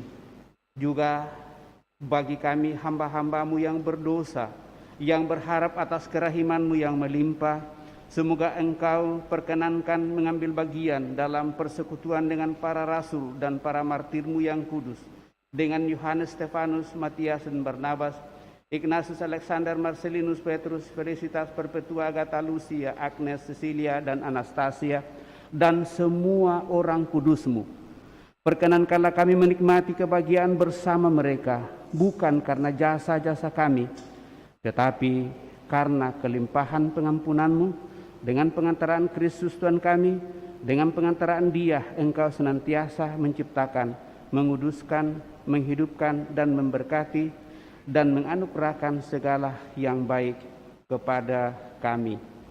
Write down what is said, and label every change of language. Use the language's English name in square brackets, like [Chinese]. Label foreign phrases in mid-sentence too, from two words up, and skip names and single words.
[Indonesian] Juga bagi kami hamba-hamba-Mu yang berdosa, yang berharap atas kerahiman-Mu yang melimpah, semoga Engkau perkenankan mengambil bagian dalam persekutuan dengan para rasul dan para martir-Mu yang kudus, dengan Yohanes, Stefanus, Matias, dan Barnabas, Ignatius, Alexander, Marcelinus, Petrus, Felicitas, Perpetua, Agatha, Lucia, Agnes, Cecilia, dan Anastasia, dan semua orang kudus-Mu. Perkenankanlah kami menikmati kebahagiaan bersama mereka, bukan karena jasa-jasa kami, tetapi karena kelimpahan pengampunan-Mu. Dengan pengantaraan Kristus Tuhan kami, dengan pengantaraan Dia Engkau senantiasa menciptakan, menguduskan, menghidupkan, dan memberkati, dan menganugerahkan segala yang baik kepada kami.